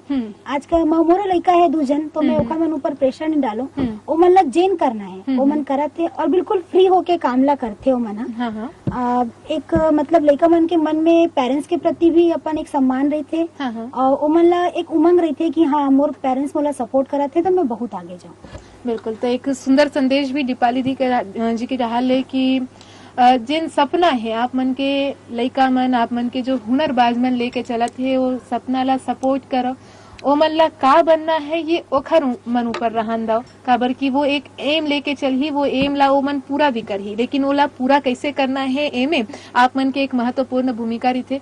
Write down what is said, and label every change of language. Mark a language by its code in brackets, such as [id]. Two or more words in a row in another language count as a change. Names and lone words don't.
[hne] आजकल मोरा लड़का है दूजन तो मैं ओखर मन ऊपर प्रेशर नहीं डालो, वो मन ला जेन करना है वो मन करते और बिल्कुल फ्री होके काम ला करते हो मना। एक मतलब लड़का मन के मन में पेरेंट्स के प्रति भी अपन एक सम्मान रहते और वो मन ला एक उमंग रहते कि हाँ मोर पेरेंट्स मोला सपोर्ट कराते तो मैं बहुत आगे जाऊँ। बिल्कुल, तो एक सुंदर संदेश भी दीपाली जी के रहल है कि जिन सपना है आप मन के लड़का मन आप मन के जो हुनरबाज मन लेके चलत है वो सपना ला सपोर्ट करो। ओ मन ला का बनना है ये ओखर मन ऊपर रहन दो काबर की वो एक एम लेके चलही वो एम ला वो मन पूरा भी करही, लेकिन ओला पूरा कैसे करना है एमे आप मन के एक महत्वपूर्ण भूमिका रही।